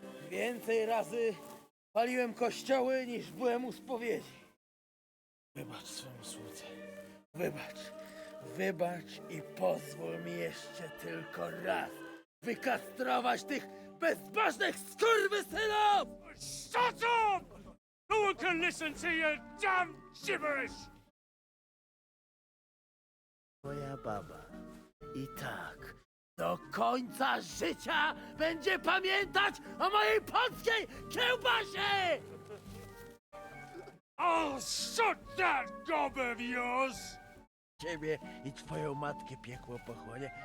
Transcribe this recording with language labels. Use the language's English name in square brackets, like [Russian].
[Polish] Więcej razy paliłem kościoły, niż byłem u spowiedzi. Wybacz swemu słudze. Wybacz. Wybacz i pozwól mi jeszcze tylko raz wykastrować tych bezbożnych skurwysynów! [English] Shut up! No one can listen to your damn gibberish! [Polish] Moja baba i tak do końca życia będzie pamiętać o mojej polskiej kiełbasie! [English] I'll shut that gob of yours! [Polish] Ciebie i twoją matkę piekło pochłonie.